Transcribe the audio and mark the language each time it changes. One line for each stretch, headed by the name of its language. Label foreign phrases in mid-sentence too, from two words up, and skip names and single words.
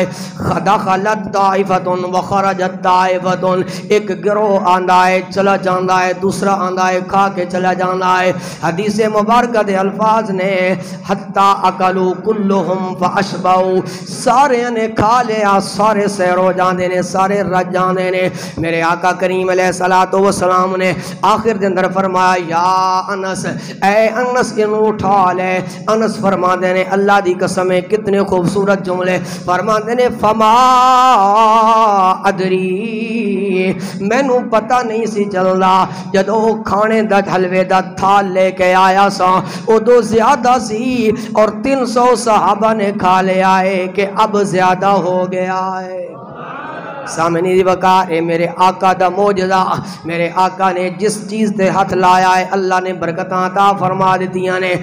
Arabic: دخلت طائفۃ وخرجت طائفۃ،
Punjabi: ایک گروہ آندہ ہے چلا جاندہ ہے، دوسرا آندہ ہے کھا کے چلا جاندہ ہے۔ حدیث مبارکہ دے الفاظ نے
Arabic: حتی اکلوا کلہم فاشبعوا،
Punjabi: سارے نے کھا لیا، سارے سیر ہو جاندے نے، سارے رج جاندے نے۔ میرے آقا کریم علیہ السلام نے آخر دے اندر فرمایا
Arabic: یا انس،
Punjabi: اے انس انہوں اٹھا لے۔ انس فرما دے نے اللہ دی قسمیں کتنے خوبصورت جملے فرماندے نے
Arabic: فما ادری،
Punjabi: میں نو پتہ نہیں سی چلدا جدو کھانے دا حلوے دا تھال لے کے آیا سا ادو زیادہ سی اور 300 صحابہ نے کھا لے آئے
Urdu: کہ اب زیادہ ہو گیا ہے۔
Punjabi: سامنی دی وقار ہے میرے آقا دا موجزہ، میرے آقا نے جس چیز تے ہاتھ لایا ہے اللہ نے برکتاں عطا فرما دیتیاں نے۔